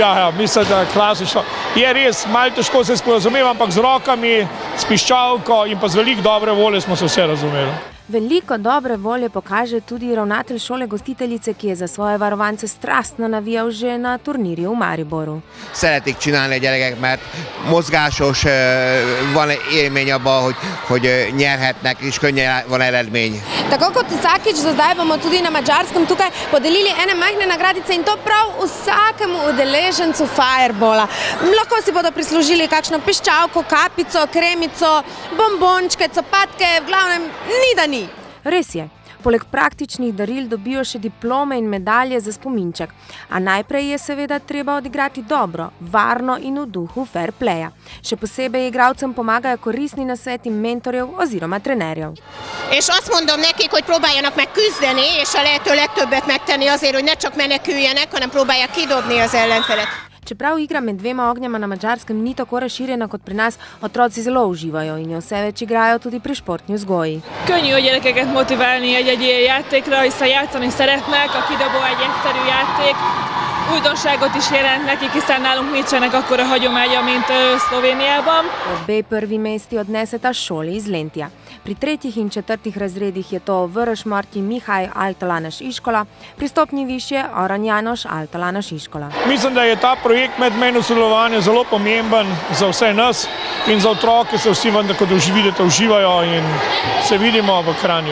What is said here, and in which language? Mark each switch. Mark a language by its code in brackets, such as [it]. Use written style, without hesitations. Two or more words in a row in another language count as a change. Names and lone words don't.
[sl] Ja, mislim, da je klasično. Je res, malo težko se sporazumeva, ampak z rokami, s piščalko in pa z veliko dobre volje smo se vse razumeli. Veliko dobre volje pokaže tudi ravnatelj šole gostiteljice, ki je za svoje varovance strastno navijal že na turnirju v Mariboru. [hu] Szeretik csinálni a gyerekek, mert mozgásos, van élmény abban, hogy nyerhetnek, és könnyen van eredmény. [sl] Tako kot vsakič, do zdaj bomo tudi na Mađarskem tukaj podelili ene majhne nagradice in to prav vsakemu udeležencu Fireballa. Lahko si bodo prislužili kakšno piščalko, kapico, kremico, bombončke, copatke, v glavnem ni da ni. Res je. Poleg praktičnih daril dobijo še diplome in medalje za spominček. A najprej je seveda treba odigrati dobro, varno in v duhu [en] fair playa. [sl] Še posebej igralcem pomagajo koristni nasveti mentorjev oziroma trenerjev. [hu] És azt mondom nekik, hogy próbáljanak meg küzdeni, és a lehető legtöbbet megtenni azért, hogy ne csak meneküljenek, hanem próbálják kidobni az ellenfelet. [sl] Čeprav igra med dvema ognjema na Mađarskem ni tako razširjena kot pri nas, otroci zelo uživajo in jo vse več igrajo tudi pri športni vzgoji. [hu] Könnyű a gyerekeket motiválni egy ilyen játékra, hiszen játszani szeretnek, a kidobó egy egyszerű játék. Újdonságot is jelent nekik, hiszen nálunk nincsenek akkora hagyománya, mint Szlovéniában. [sl] Obe prvi mesti odneseta šoli iz Lentija. Pri 3. in 4. razredih je to Vörösmarty Mihály Általános Iskola, pri stopnji višje Arany János Általános Iskola. Mislim, da je ta projekt medmejno sodelovanje zelo pomemben za vse nas in za otroke se vsi vendar, kot vidite, uživajo in se vidimo v Kranju.